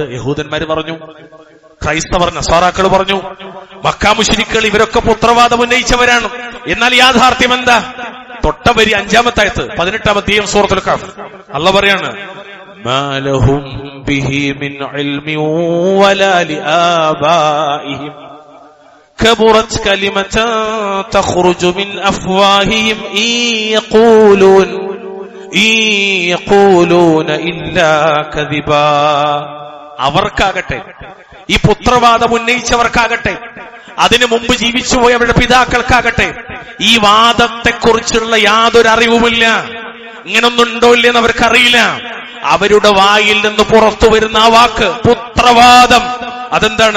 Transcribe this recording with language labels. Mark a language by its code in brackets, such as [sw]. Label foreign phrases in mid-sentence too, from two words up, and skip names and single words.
[ml] യഹൂദന്മാര് പറഞ്ഞു, ക്രൈസ്തവർ നസ്വാറാക്കൾ പറഞ്ഞു, മക്കാ മുശ്രിക്കുകൾ ഇവരൊക്കെ പുത്രവാദം ഉന്നയിച്ചവരാണ്. എന്നാൽ യാഥാർത്ഥ്യം എന്താ? തൊട്ടവരി 5-ാമത്തെ ആയത്ത് 18-ാം അധ്യായം സൂറത്തുൽ കഹ്ഫ് അല്ലാഹു പറയാണ്, [ar] ما لهم به من علم ولا لآبائهم كبرت كلمة تخرج من أفواههم إن يقولون إلا كذبا. [ml] അവർക്കാകട്ടെ, ഈ പുത്രവാദം ഉന്നയിച്ചവർക്കാകട്ടെ, അതിനു മുമ്പ് ജീവിച്ചുപോയ അവരുടെ പിതാക്കൾക്കാകട്ടെ, ഈ വാദത്തെക്കുറിച്ചുള്ള യാതൊരു അറിവുമില്ല. ഇങ്ങനൊന്നുണ്ടോ ഇല്ലെന്ന് അവർക്കറിയില്ല. അവരുടെ വായിൽ നിന്ന് പുറത്തു വരുന്ന ആ വാക്ക് പുത്രവാദം, അതെന്താണ്?